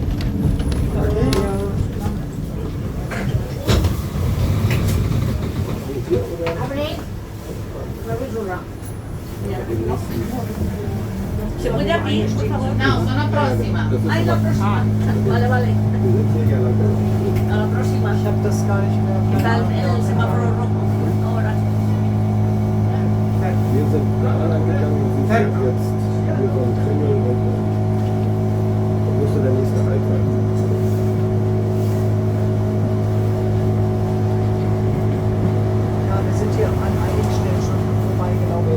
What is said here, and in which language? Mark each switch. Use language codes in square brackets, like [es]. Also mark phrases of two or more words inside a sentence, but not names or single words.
[es] ¿Se puede abrir, por favor? [it] No, sono prossima. [es] Ay, la próxima. Vale, vale. A la próxima. [de] Ich habe das gar nicht mehr. [es] Está el semáforo rojo. Ahora. [de] Wir sind da angegangen und sind jetzt über so einen Kringel und wo ist der nächste Halt sein? Ja, wir sind hier an einigen Stellen schon vorbeigelaufen.